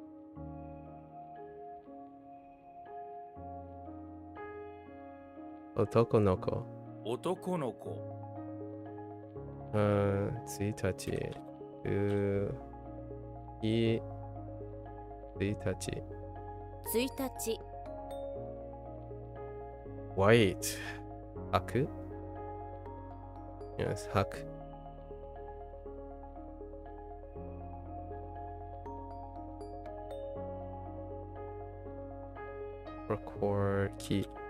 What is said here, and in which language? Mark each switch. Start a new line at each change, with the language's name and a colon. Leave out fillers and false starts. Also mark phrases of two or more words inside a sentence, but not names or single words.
Japanese: 男の子. 男の子 Tsuitachi. I. Tsuitachi. 1 日
English: White. Haku? Yes, haku. Record key.